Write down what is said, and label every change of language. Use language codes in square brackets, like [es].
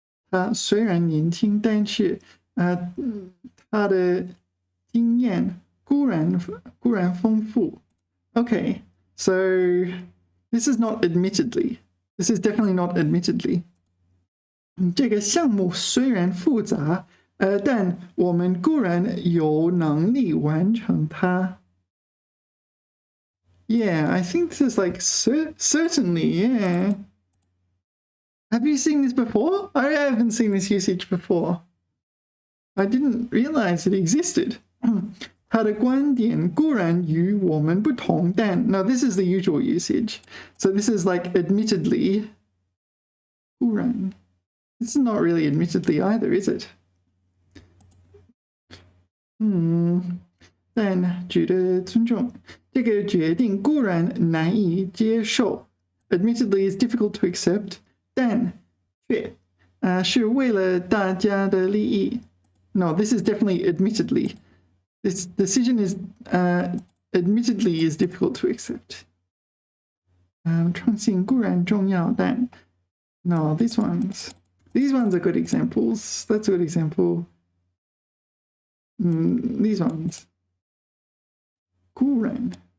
[zh] 他虽然年轻，但是他的经验固然丰富。 [en] Okay, so this is not admittedly. This is definitely not admittedly. [zh] 这个项目虽然复杂，但我们固然有能力完成它。 [en] Yeah, I think this is like certainly, yeah. Have you seen this before? I haven't seen this usage before. I didn't realize it existed. [zh] 他的观点固然与我们不同，但 [en] no, this is the usual usage. So this is like admittedly. 固然 This is not really admittedly either, is it? [zh] 但值得尊重。这个决定固然难以接受 ， [en] admittedly is difficult to accept， [zh] 但却是为了大家的利益。 [en] No, this is definitely admittedly. This decision is admittedly is difficult to accept. [zh] 创新固然重要，但 [en] no, these ones are good examples. That's a good example. These ones. 固然。